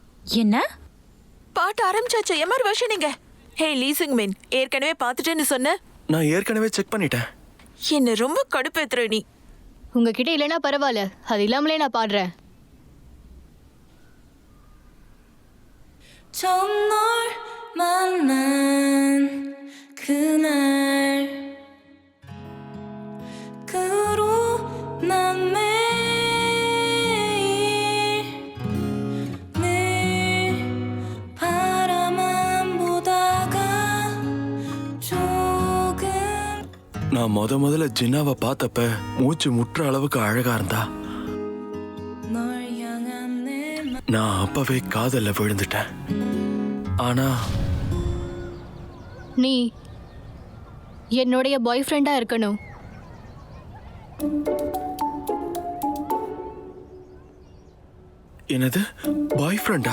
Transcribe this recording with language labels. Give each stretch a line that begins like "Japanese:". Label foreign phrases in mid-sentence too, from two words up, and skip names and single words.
Tamil: என்ன பாட்டு ஆரம்பிச்சாச்சு.
English: MR version
Tamil: எங்க? ஹே லீசிங் மின், ஏற்கனவே பார்த்துட்டேன்னு சொன்ன. நான் ஏற்கனவே செக் பண்ணிட்டேன். என்ன ரொம்ப கடுப்பேத்துற நீ. உங்ககிட்ட இல்லைன்னா பரவாயில்ல, அது இல்லாமலே நான் பாடுறேன்.
Korean: 처음 널 만난 그날 그로 난 매일 늘 바라만 보다가 조금
Tamil: நான் முதல்ல ஜின்னாவை பார்த்தப்ப மூச்சு முற்ற அளவுக்கு அழகா இருந்தா.
Korean: 널 향한 내
Tamil: நான் அப்பவே காதல்ல விழுந்துட்டேன். ஆனா நீ என்னுடைய பாய் ஃப்ரெண்டா இருக்கணும். என்னது பாய் ஃப்ரெண்டா?